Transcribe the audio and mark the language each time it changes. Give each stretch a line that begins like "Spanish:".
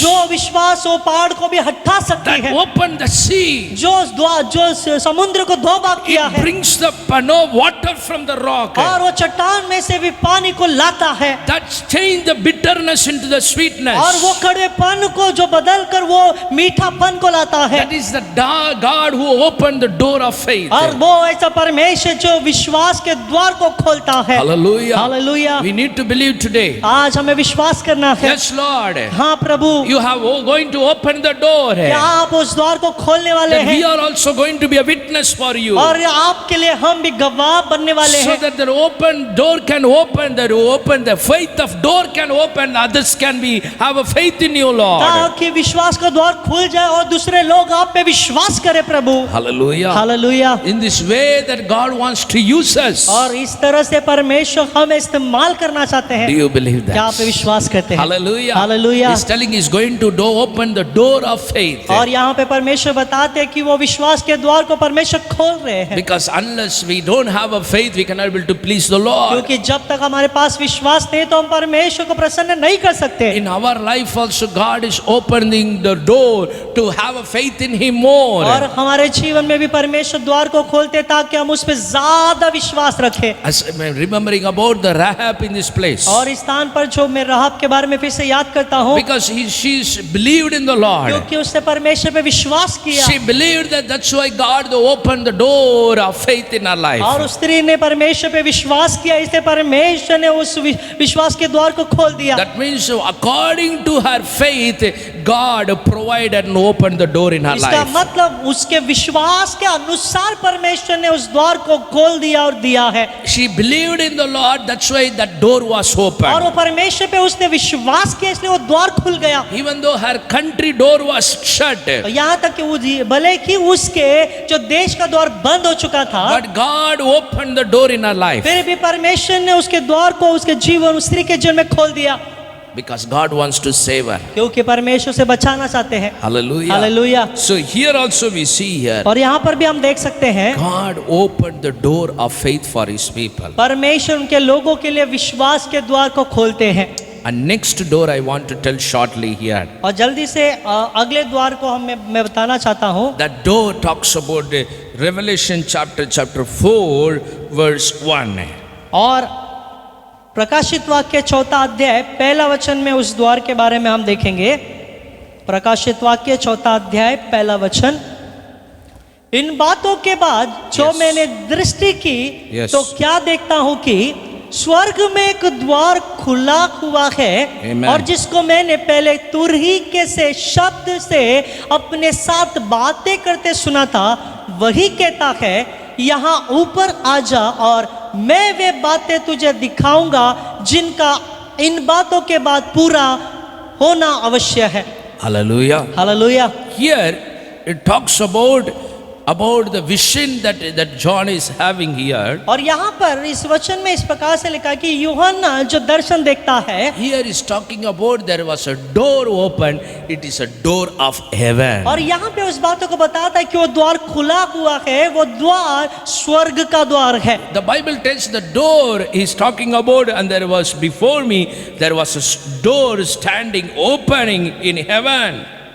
Hindi: जो विश्वास वो पहाड़ को भी हटा सकती
English: that
Hindi: है,
English: opened the sea,
Hindi: जो द्वार जो समुद्र को दो भाग किया
English: it
Hindi: है
English: brings the water from the rock,
Hindi: और वो चट्टान में से भी पानी को लाता है
English: that changed the bitterness into the
Hindi: और
English: sweetness.
Hindi: वो कड़वेपन को जो बदल कर वो मीठापन को लाता है।
English: That is the God who opened the door of faith.
Hindi: और वो ऐसा परमेश्वर जो विश्वास के द्वार को खोलता है।
English: Hallelujah.
Hindi: Hallelujah.
English: We need to believe today.
Hindi: आज हमें विश्वास करना है।
English: Yes, Lord.
Hindi: हाँ प्रभु,
English: You have going to open the door.
Hindi: क्या आप उस द्वार को खोलने वाले
English: That we
Hindi: हैं
English: are also going to be a witness for you.
Hindi: और आपके लिए हम भी गवाह बनने वाले
English: So
Hindi: हैं,
English: that the open door can open, the faith of door can open, others can be have a faith in you, Lord.
Hindi: ताकि विश्वास का द्वार खुल जाए और दूसरे लोग आप पे विश्वास करें प्रभु।
English: Hallelujah.
Hindi: Hallelujah.
English: In this way that God wants to use us.
Hindi: और इस तरह से परमेश्वर हमें इस्तेमाल करना चाहते हैं।
English: Do you believe
Hindi: क्या आप
English: that?
Hindi: पे विश्वास करते हैं?
English: Hallelujah.
Hindi: Hallelujah.
English: He's telling he's going to open the door of faith.
Hindi: और यहाँ पे परमेश्वर बताते हैं कि वो विश्वास के द्वार को परमेश्वर खोल रहे हैं,
English: Because unless we don't have a faith, we cannot be able to please the Lord.
Hindi: क्योंकि जब तक हमारे पास विश्वास नहीं तो हम परमेश्वर को प्रसन्न नहीं कर सकते।
English: In our life also, God is opening the door to have a faith in Him more.
Hindi: और हमारे जीवन में भी परमेश्वर द्वार को खोलते हैं ताकि हम उस पे ज्यादा विश्वास रखें।
English: As I'm remembering about the Rahab in this place.
Hindi: और इस स्थान पर जो मैं राहब के बारे में फिर से याद करता हूँ,
English: Because she's believed in the Lord.
Hindi: क्योंकि उसने परमेश्वर पे विश्वास किया
English: She believed that that's why God opened the door of faith in her life.
Hindi: और उस स्त्री ने परमेश्वर पे विश्वास किया, इसलिए परमेश्वर ने उस विश्वास के द्वार को खोल दिया।
English: That means according to her faith, God provided and opened the door in her
Hindi: इसका
English: life.
Hindi: मतलब उसके विश्वास के अनुसार परमेश्वर ने उस द्वार को खोल दिया और दिया है।
English: She believed in the Lord, that's why that door was
Hindi: और
English: opened.
Hindi: वो परमेश्वर पे उसने विश्वास किया, इसलिए वो द्वार खुल गया।
English: Even though her country door was shut,
Hindi: यहाँ तक कि भले कि उसके जो देश का द्वार बंद हो चुका था,
English: but God opened the door in her life.
Hindi: फिर भी परमेश्वर ने उसके द्वार को उसके जीवन उस स्त्री के जीवन में खोल दिया,
English: Because God wants to save her.
Hindi: क्योंकि परमेश्वर से बचाना चाहते हैं।
English: Hallelujah.
Hindi: Hallelujah.
English: So here also we see here,
Hindi: और यहाँ पर भी हम देख सकते हैं
English: God opened the door of faith for His people.
Hindi: परमेश्वर उनके लोगों के लिए विश्वास के द्वार को खोलते हैं।
English: And next door I want to tell shortly here.
Hindi: और जल्दी से अगले द्वार को मैं बताना चाहता हूँ।
English: That door talks about Revelation chapter 4 verse 1.
Hindi: और प्रकाशित वाक्य 4 अध्याय 1 वचन में उस द्वार के बारे में हम देखेंगे। प्रकाशित वाक्य 4 अध्याय 1 वचन। इन बातों के बाद जो
English: Yes.
Hindi: मैंने दृष्टि की
English: Yes.
Hindi: तो क्या देखता हूँ कि स्वर्ग में एक द्वार खुला हुआ है,
English: Amen.
Hindi: और जिसको मैंने पहले तुरही के से शब्द से अपने साथ बातें करते सुना था, वही कहता है यहाँ ऊपर आ जा और मैं वे बातें तुझे दिखाऊंगा जिनका इन बातों के बाद पूरा होना अवश्य है।
English: Hallelujah.
Hindi: Hallelujah.
English: Here it talks about the vision that John is having here.
Hindi: और यहाँ पर इस वचन में इस प्रकार से लिखा कि यूहन्ना जो दर्शन देखता है,
English: Here is talking about there was a door open. It is a door of heaven.
Hindi: और यहाँ पे उस बातों को बताता है कि वो द्वार खुला हुआ है, वो द्वार स्वर्ग का द्वार है।
English: The Bible tells the door is talking about, and there was before me there was a door standing opening in heaven.